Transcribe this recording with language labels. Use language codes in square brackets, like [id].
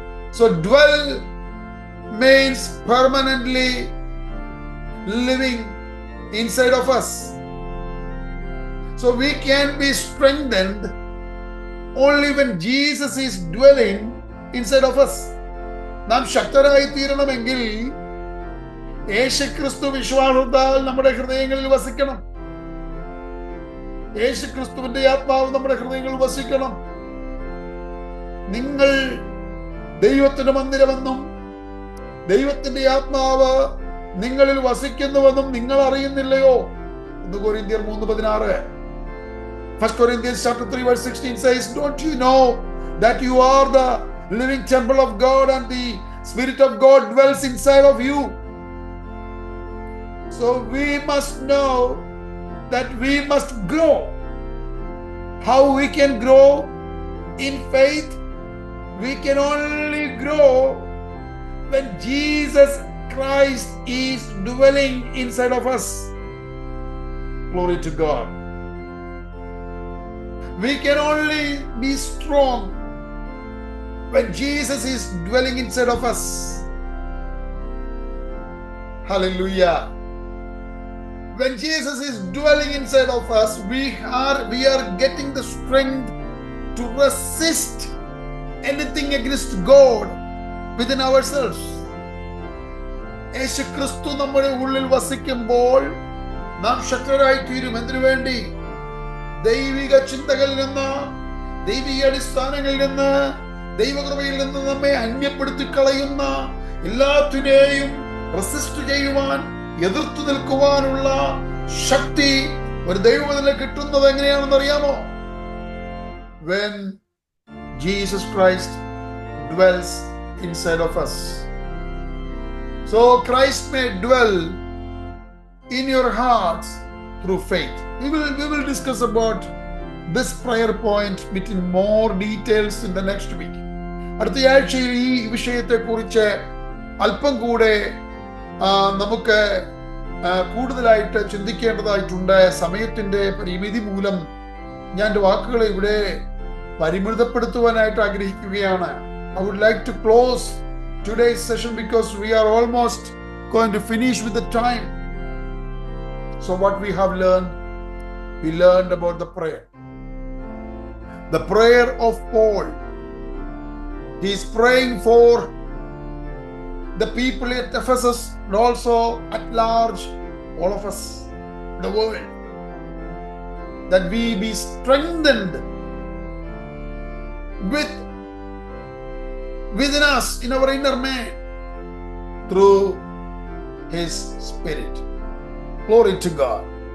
[en] So dwell means permanently living inside of us. So we can be strengthened only when Jesus is dwelling inside of us. [ml] നാം ശക്തരായി തീരണമെങ്കിൽ യേശുക്രിസ്തു വിശ്വാസത്താൽ നമ്മുടെ ഹൃദയങ്ങളിൽ വസിക്കണം. യേശുക്രിസ്തുവിന്റെ ആത്മാവ് നമ്മുടെ ഹൃദയങ്ങളിൽ വസിക്കണം. നിങ്ങൾ ദൈവത്തിന്റെ മന്ദിരമെന്നും ദൈവത്തിന്റെ ആത്മാവ് നിങ്ങളിൽ വസിക്കുന്നുവെന്നും നിങ്ങൾ അറിയുന്നില്ലയോ? [en] 1 Corinthians 3:16. 1 Corinthians chapter 3 verse 16 says, don't you know that you are the living temple of God and the Spirit of God dwells inside of you? So we must know that we must grow. How we can grow in faith? We can only grow when Jesus Christ is dwelling inside of us. Glory to God. We can only be strong when Jesus is dwelling inside of us. Hallelujah. When Jesus is dwelling inside of us, we are getting the strength to resist anything against God within ourselves. [ml] യേശുക്രിസ്തു നമ്മുടെ ഉള്ളിൽ വസിക്കുമ്പോൾ നാം ശക്തരായി തീരും. എന്തിനു വേണ്ടി? ദൈവിക ചിന്തകളിൽ നിന്ന്, ദൈവിക അടിസ്ഥാനങ്ങളിൽ നിന്ന്, ദൈവകൃപയിൽ നിന്ന് നമ്മെ അന്യപ്പെടുത്തി കളയുന്ന എല്ലാത്തിനെയും റെസിസ്റ്റ് ചെയ്യുവാൻ, എതിർത്തു നിൽക്കുവാനുള്ള ശക്തി ഒരു ദൈവത്തിൽ കിട്ടുന്നത് എങ്ങനെയാണെന്ന് അറിയാമോ? [en] When Jesus Christ dwells inside of us. So So Christ may dwell in your hearts through faith. We will discuss about this prayer point with more details in the next week. [ml] അടുത്ത ആഴ്ചയിൽ ഈ വിഷയത്തെ കുറിച്ച് അല്പം കൂടെ നമുക്ക് കൂടുതലായിട്ട് ചിന്തിക്കേണ്ടതായിട്ടുണ്ട്. സമയത്തിന്റെ പരിമിതി മൂലം ഞാൻ എൻ്റെ വാക്കുകളെ ഇവിടെ പരിമിതപ്പെടുത്തുവാനായിട്ട് ആഗ്രഹിക്കുകയാണ്. [en] I would like to close today's session because we are almost going to finish with the time. So what we have learned, we learned about the prayer. The prayer of Paul. He is praying for the people at Ephesus and also at large, all of us in the world, that we be strengthened within us, in our inner man, through His Spirit. Glory to God.